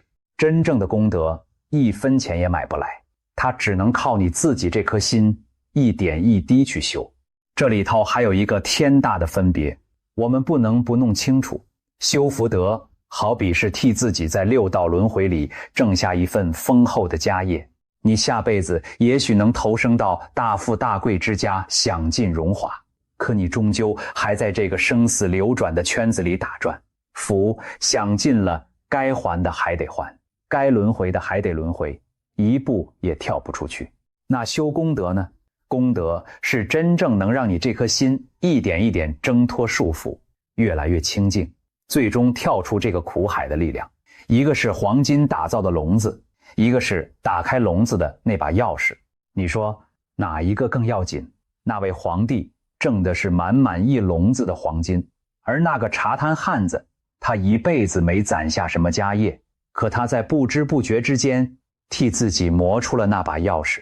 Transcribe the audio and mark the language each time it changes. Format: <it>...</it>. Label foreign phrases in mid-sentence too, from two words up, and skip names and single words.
<zh>真正的功德1分錢也買不來，它只能靠你自己這顆心一點一滴去修。這裡頭還有一個天大的分別，我們不能不弄清楚。修福德好比是替自己在6道輪迴裡掙下一份豐厚的家業，你下輩子也許能投生到大富大貴之家，享盡榮華，可你終究還在這個生死流轉的圈子裡打轉，福享盡了，該還的還得還，該輪迴的還得輪迴，一步也跳不出去。那修功德呢？功德是真正能讓你這顆心一點一點掙脫束縛，越來越清淨，最終跳出這個苦海的力量。一個是黃金打造的籠子，一個是打開籠子的那把鑰匙。你說哪一個更要緊？那位皇帝掙的是滿滿一籠子的黄金，而那個茶攤漢子，他一輩子沒攒下什麼家業，可他在不知不覺之間替自己磨出了那把鑰匙。</zh>